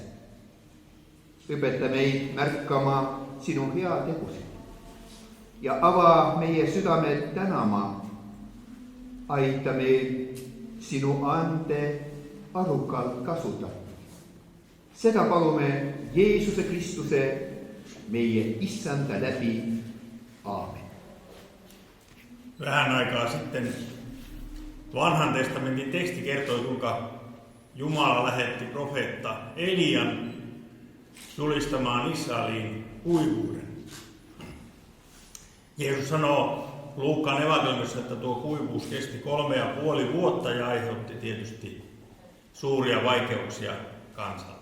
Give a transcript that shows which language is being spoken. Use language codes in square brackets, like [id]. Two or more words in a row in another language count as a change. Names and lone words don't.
[et] Õpeta meid märkama sinu hea tegusid ja ava meie südamed tänama. Aita meil sinu ande arukalt kasutada. Seda palume Jeesuse Kristuse, meie Issanda läbi. Aamen. [fi] Vähän aikaa sitten Vanhan testamentin teksti kertoi, kuinka Jumala lähetti profeetta Elian julistamaan Israeliin kuivuuden. Jeesus sanoo Luukkaan evankeliumissa, että tuo kuivuus kesti 3,5 vuotta ja aiheutti tietysti suuria vaikeuksia kansalle.